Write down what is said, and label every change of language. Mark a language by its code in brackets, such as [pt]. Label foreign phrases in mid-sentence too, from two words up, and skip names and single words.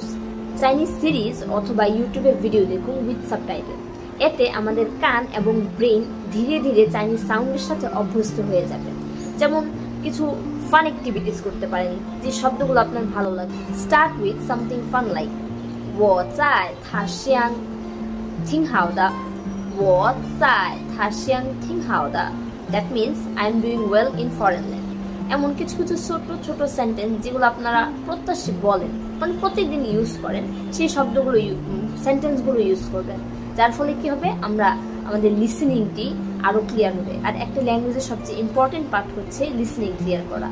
[en] Chinese series [bn] অথবা ইউটিউবে ভিডিও দেখুন [en] with subtitle. [bn] এতে আমাদের কান এবং ব্রেইন ধীরে ধীরে চাইনিজ সাউন্ডের সাথে অভ্যস্ত হয়ে যাবে। যেমন কিছু [en] fun activities [bn] করতে পারেন যে শব্দগুলো আপনার ভালো লাগে। [en] start with something fun like [zh] 我在他乡挺好的我在他乡挺好的 [en] That means I am doing well in foreign land. [bn] এমন কিছু কিছু ছোট ছোট সেন্টেন্স যেগুলো আপনারা প্রত্যাশী বলেন মানে প্রত্যেকদিন ইউজ করেন সেই শব্দগুলো সেন্টেন্সগুলো ইউজ করবেন। যার ফলে কি হবে আমরা আমাদের লিসেনিংটি আরো ক্লিয়ার হবে। আর একটা ল্যাঙ্গুয়েজের সবচেয়ে [en] important part [bn] হচ্ছে [en] listening clear [bn] করা।